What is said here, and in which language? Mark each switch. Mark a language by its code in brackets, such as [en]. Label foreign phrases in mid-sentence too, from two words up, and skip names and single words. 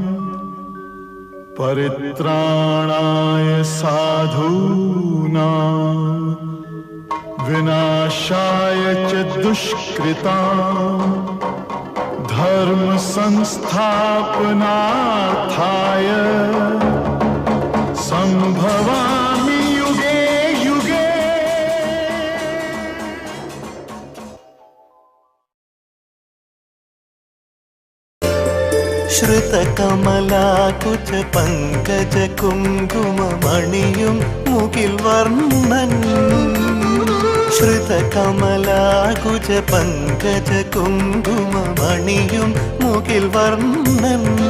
[sa] परित्राणाय साधूनां विनाशाय च दुष्कृतां धर्म संस्थापनार्थाय संभवामि युगे युगे [ml] ശ്രുതകമലാകുച പങ്കജ കുങ്കുമമണിയും മുകിൽ വർണ്ണൻ ശ്രുതകമലാകുച പങ്കജ കുങ്കുമമണിയും മുകിൽ വർണ്ണൻ